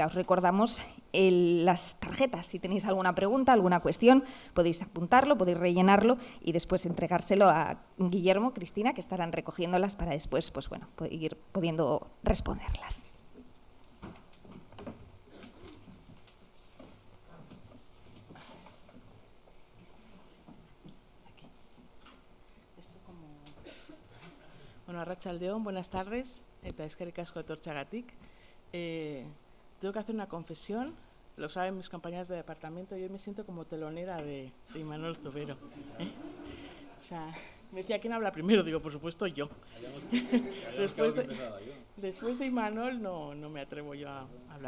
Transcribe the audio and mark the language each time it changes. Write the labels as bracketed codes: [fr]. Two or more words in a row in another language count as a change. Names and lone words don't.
[es] Os recordamos las tarjetas, si tenéis alguna pregunta, alguna cuestión, podéis apuntarlo, podéis rellenarlo y después entregárselo a Guillermo, Cristina, que estarán recogiéndolas para después ir pudiendo responderlas. Bueno, arratsaldeon, buenas tardes, [eu] eta eskerrik asko etortzeagatik. [es] Tengo que hacer una confesión, lo saben mis compañeras de departamento, yo me siento como telonera de Imanol Subero. O sea, me decía, ¿quién habla primero? Digo, por supuesto, yo. Después de Imanol no me atrevo yo a hablar.